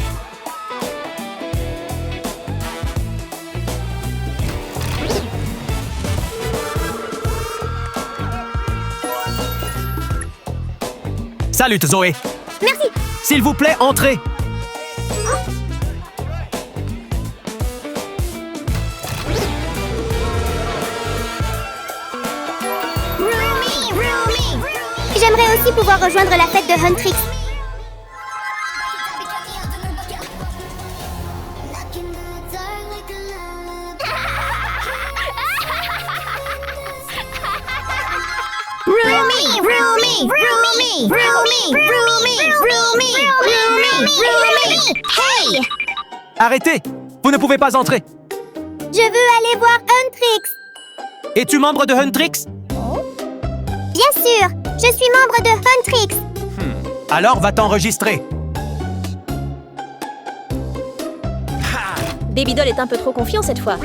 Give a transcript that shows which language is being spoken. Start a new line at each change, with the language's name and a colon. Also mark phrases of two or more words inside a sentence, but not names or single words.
French: Salut, Zoé. Merci. S'il vous plaît, entrez. Rumi, Rumi. J'aimerais aussi pouvoir rejoindre la fête de Huntrix. Rumi, Rumi, Rumi, Rumi, Rumi, Rumi, Rumi, Rumi. Hey! Arrêtez. Vous ne pouvez pas entrer. Je veux aller voir Huntrix. Es-tu membre de Huntrix? Bien sûr, je suis membre de Huntrix. Alors, va t'enregistrer. Babydoll est un peu trop confiant cette fois.